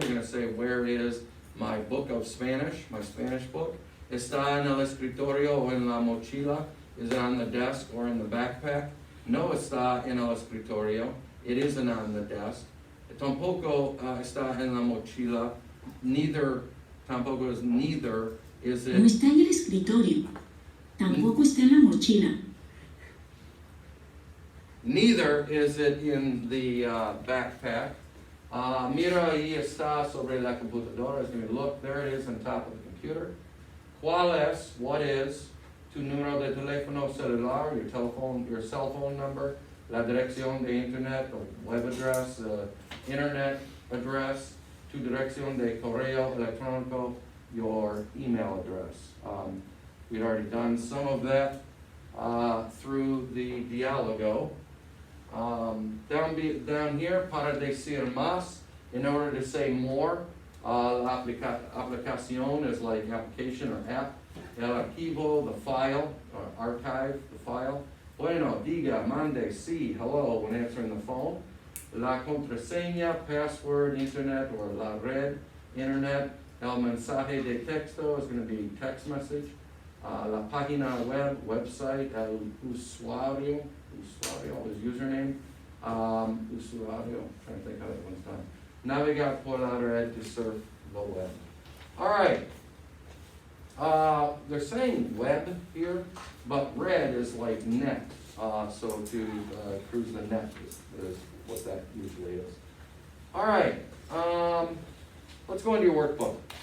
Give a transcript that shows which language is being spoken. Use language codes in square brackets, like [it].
[en] You're going to say, where is my book of Spanish, my Spanish book? [es] ¿Está en el escritorio o en la mochila? [en] Is it on the desk or in the backpack? [es] No está en el escritorio. [en] It isn't on the desk. [es] Tampoco está en la mochila. [en] Neither, tampoco is neither. Is [es] No [en] it? [es] está en el escritorio. Tampoco está en la mochila. [en] Neither is it in the backpack. [es] Mira, ahí está sobre la computadora. [en] It's going to look, there it is on top of the computer. [es] ¿Cuál es, [en] what is, [es] tu número de teléfono celular, [en] your telephone, your cell phone number, [es] la dirección de internet, [en] or web address, internet address, [es] tu dirección de correo electrónico, [en] your email address. We'd already done some of that through the diálogo. Down here, [es] para decir más, [en] in order to say more, la aplicación is like application or app. El archivo, the file, or archive, the file. [es] Bueno, diga, mande, sí, [en] hello, when answering the phone. La contraseña, password, internet, or la red, internet. El mensaje de texto is going to be text message. La página web, website, el usuario is username. Usuario, trying to think how that one's done. [es] Navegar por la red [en] to surf the web. All right. They're saying web here, but red is like net. So to cruise the net is what that usually is. All right. Let's go into your workbook.